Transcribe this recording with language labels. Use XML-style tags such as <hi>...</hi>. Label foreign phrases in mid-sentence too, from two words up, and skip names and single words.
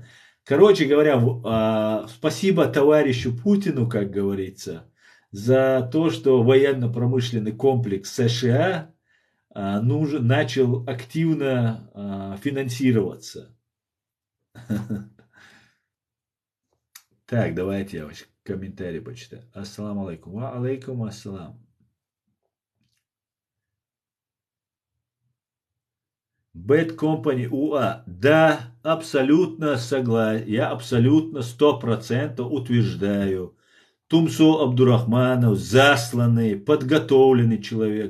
<ru>Короче говоря, спасибо товарищу Путину, как говорится, за то, что военно-промышленный комплекс США начал активно финансироваться. Так, давайте я комментарий почитаю.</ru> <ar>السلام عليكم. وعليكم السلام.</ar> <ru>Bad Company УА. Да, абсолютно согласен. Я абсолютно 100% утверждаю. Тумсо Абдурахманов засланный, подготовленный человек.</ru>